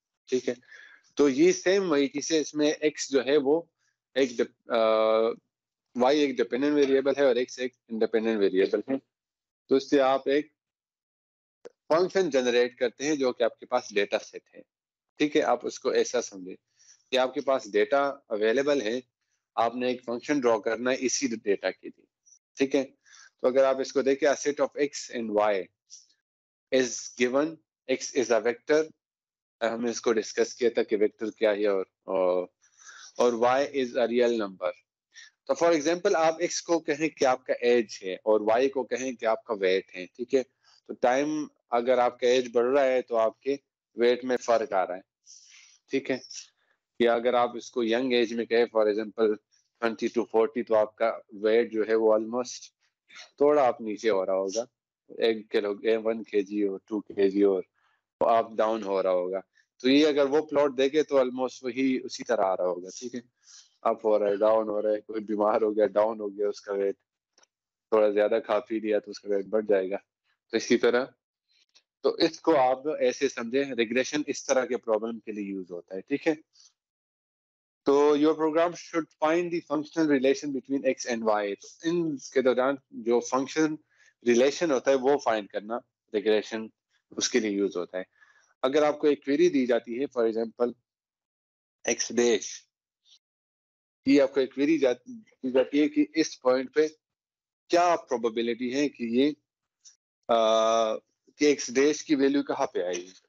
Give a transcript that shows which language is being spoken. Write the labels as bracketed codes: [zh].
[ur] ٹھیک ہے تو یہ سیم وہی چیز ہے. اس میں ایکس جو ہے وہ ایک وائی ایک ڈیپینڈنٹ ویریبل ہے اور ایکس ایک انڈیپینڈنٹ ویریبل ہے. تو اس سے آپ ایک فنکشن جنریٹ کرتے ہیں جو کہ آپ کے پاس ڈیٹا سیٹ ہے. ٹھیک ہے آپ اس کو ایسا سمجھیں کہ آپ کے پاس ڈیٹا اویلیبل ہے آپ نے ایک فنکشن ڈرا کرنا ہے اسی ڈیٹا کے لیے. ٹھیک ہے تو اگر آپ اس کو دیکھیں [en] a set of x and y is given x is a vector. [ur] ہم نے اس کو ڈسکس کیا تھا کہ ویکٹر کیا ہے اور [en] y is a real number. [ur] تو فار ایگزامپل آپ x کو کہیں کہ آپ کا ایج ہے اور y کو کہیں کہ آپ کا ویٹ ہے. ٹھیک ہے تو ٹائم اگر آپ کا ایج بڑھ رہا ہے تو آپ کے ویٹ میں فرق آ رہا ہے. ٹھیک ہے یا اگر آپ اس کو ینگ ایج میں کہیں فار ایگزامپل 20 to 40 تو آپ کا ویٹ جو ہے وہ آلموسٹ تھوڑا آپ نیچے ہو رہا ہوگا 1 kg اور 2 kg اور آپ ڈاؤن ہو رہا ہوگا. تو یہ اگر وہ پلاٹ دیکھے تو آلموسٹ وہی اسی طرح آ رہا ہوگا. ٹھیک ہے اپ ہو رہا ہے ڈاؤن ہو رہا ہے کوئی بیمار ہو گیا ڈاؤن ہو گیا اس کا ویٹ تھوڑا زیادہ کھا پی لیا تو اس کا ویٹ بڑھ جائے گا. تو اسی طرح تو اس کو آپ ایسے سمجھیں ریگریشن اس طرح کے پرابلم کے لیے یوز ہوتا ہے. ٹھیک ہے تو [en] your program should find the functional relation between x and y. [ur] تو ان کے دوران جو فنکشن ریلیشن ہوتا ہے وہ فائنڈ کرنا ریگریشن اس کے لیے یوز ہوتا ہے. اگر آپ کو ایک query دی جاتی ہے فار ایگزامپل x ڈیش یہ آپ کو ایک query دی جاتی ہے کہ اس پوائنٹ پہ کیا پروبیبلٹی ہے کہ یہ کہ x ڈیش کی ویلیو کہاں پہ آئے گی.